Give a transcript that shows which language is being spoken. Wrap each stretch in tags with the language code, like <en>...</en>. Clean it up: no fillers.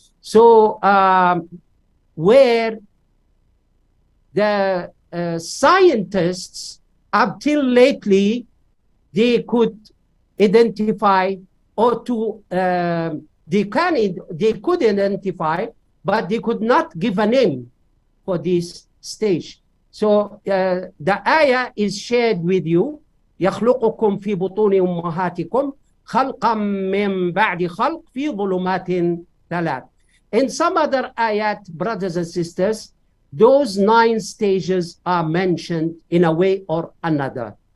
<en>So where the scientists up till lately, they could identify or to they could identify, but they could not give a name for this stage. So the ayah is shared with you.</en> <ar>يخلقكم في بطون أمهاتكم خلقا من بعد خلق في ظلمات ثلاث.</ar> <en>In some other ayat, brothers and sisters, those 9 stages are mentioned in a way or another.</en>